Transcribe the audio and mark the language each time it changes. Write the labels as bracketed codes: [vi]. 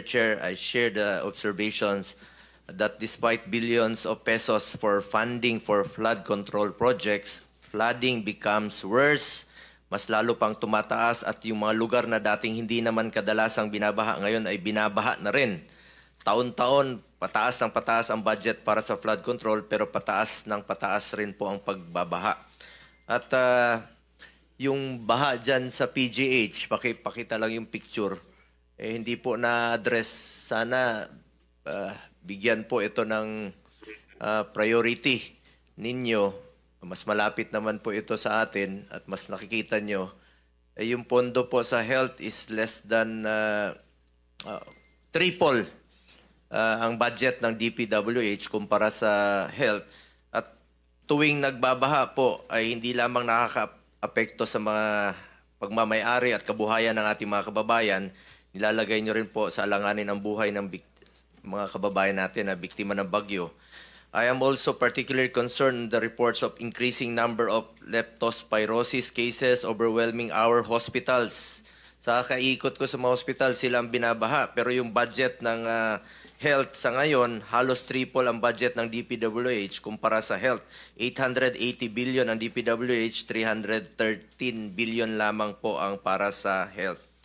[en] Chair, I share the observations that despite billions of pesos for funding for flood control projects, flooding becomes worse. [tl] Mas lalo pang tumataas at yung mga lugar na dating hindi naman kadalasang binabaha ngayon ay binabaha na rin. Taon-taon, pataas ng pataas ang budget para sa flood control pero pataas ng pataas rin po ang pagbabaha. At yung baha dyan sa PGH, pakita lang yung picture, hindi po na-address. Sana bigyan po ito ng priority ninyo. Mas malapit naman po ito sa atin at mas nakikita nyo, yung pondo po sa health [en] is less than triple [tl] ang budget ng DPWH kumpara sa health. At tuwing nagbabaha po ay hindi lamang nakaka-apekto sa mga pagmamayari at kabuhayan ng ating mga kababayan, nilalagay nyo rin po sa alanganin ang buhay ng mga kababayan natin na biktima ng bagyo. [en] I am also particularly concerned the reports of increasing number of leptospirosis cases overwhelming our hospitals. [tl] Sa kaikot ko sa mga hospital, sila ang binabaha. Pero yung budget ng health sa ngayon, halos triple ang budget ng DPWH kumpara sa health. 880 billion ang DPWH, 313 billion lamang po ang para sa health.